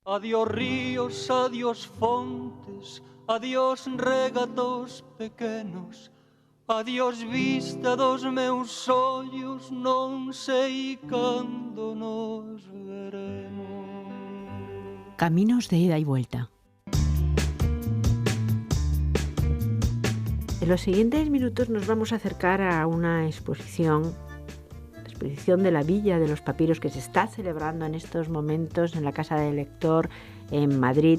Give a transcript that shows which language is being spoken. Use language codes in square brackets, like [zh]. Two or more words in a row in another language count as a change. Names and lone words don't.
[gl] Adiós ríos, adiós fontes, adiós regatos pequenos, adiós vista dos meus ollos, non sei cando nos veremos. [es] Caminos de ida y vuelta. En los siguientes minutos nos vamos a acercar a una exposición de la Villa de los Papiros que se está celebrando en estos momentos en la Casa del Lector en Madrid.